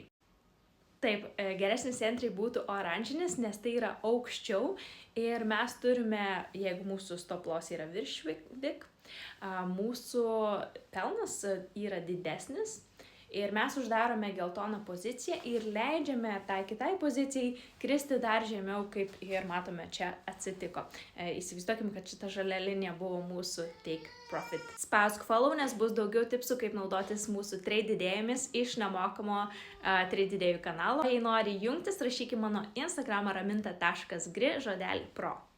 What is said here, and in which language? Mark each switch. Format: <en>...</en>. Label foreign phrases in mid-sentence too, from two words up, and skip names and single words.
<lt>Taip, geresnis entry būtų oranžinis, nes tai yra aukščiau ir mes turime, jeigu mūsų</lt> <en>stop loss</en> <lt>yra virš VIX, mūsų pelnas yra didesnis ir mes uždarome geltoną poziciją ir leidžiame tai kitai pozicijai kristi dar žemiau, kaip ir matome čia atsitiko. Įsivaizduokim, kad šita žalia linija buvo mūsų</lt> <en>take profit.</en> <lt>Spausk follow, nes bus daugiau tipsų, kaip naudotis mūsų trade idėjomis iš nemokamo trade idėjų kanalo. Jei nori jungtis, rašykite mano Instagramą raminta.gri žodelį pro.</lt>